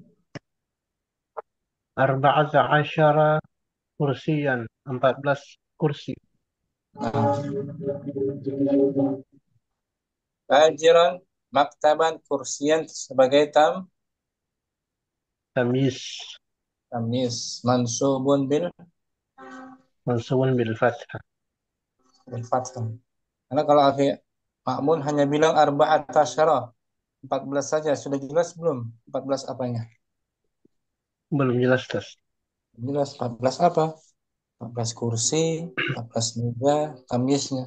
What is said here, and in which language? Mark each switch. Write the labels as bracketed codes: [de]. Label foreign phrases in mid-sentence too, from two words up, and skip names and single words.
[ar] 14 kursiyan. [id] 14 kursi. Nah. [ar] تاجرا، مكتبا، كرسيا sebagai Tamis. tamis, mansubun منصوب بالفتحة. بالفتحة. [id] Karena kalau akhi Ma'mun hanya bilang [ar] أربعة عشر, [id] 14 saja, sudah jelas belum? 14 apanya? Belum jelas, Ustaz. Jelas 14 apa? 14 kursi, 14 meja, tamisnya.